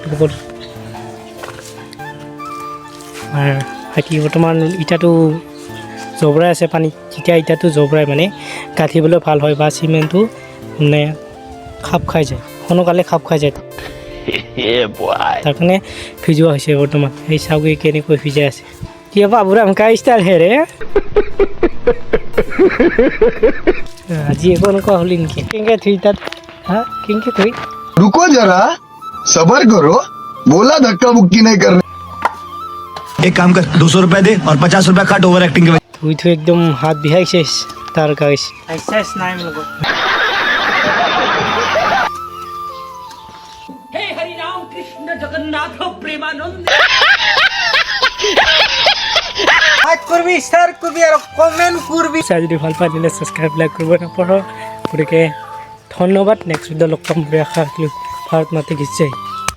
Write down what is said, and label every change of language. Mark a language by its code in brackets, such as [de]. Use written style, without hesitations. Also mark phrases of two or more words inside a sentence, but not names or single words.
[as] বাকী বৰ্তমান ইটাটো জবৰাই আছে পানীত যেতিয়া ইটাটো জবৰাই মানে গাঁঠিবলৈ ভাল হয় বা চিমেণ্টটো মানে খাপ খাই যায় সোনকালে খাপ খাই যায় তাৰ কাৰণে ভিজোৱা হৈছে বৰ্তমান সেই চাউকি কেনেকৈ ভিজাই আছে কিয় [hi] बाबूराम का स्टाइल [as] হেৰে আজি একো এনেকুৱা হ'লি নেকি কেনেকৈ থৈ তাত কেনেকৈ থৈ [hi] रुको जरा सबर करो बोला धक्का मुक्की नहीं कर एक काम कर 200 रुपए दे और 50 रुपए काट ओवर एक्टिंग के [as] থৈ একদম হাত বিহাইছে তাৰ [en] guys exercise [as] নাই মোৰ লগত [hi] हे हरि राम कृष्ण जगन्नाथ प्रेमानंद [as] লাইক কৰিবি শ্বেয়াৰ কৰিবি আৰু কমেণ্ট কৰিবি চাই যদি ভাল পাই দিলে ছাবস্ক্ৰাইব লাইক কৰিব নাপাহৰ গতিকে ধন্যবাদ [en] next video' [as] লগ পাম বুলি আশা ৰাখিলোঁ [hi] भारत माता की जय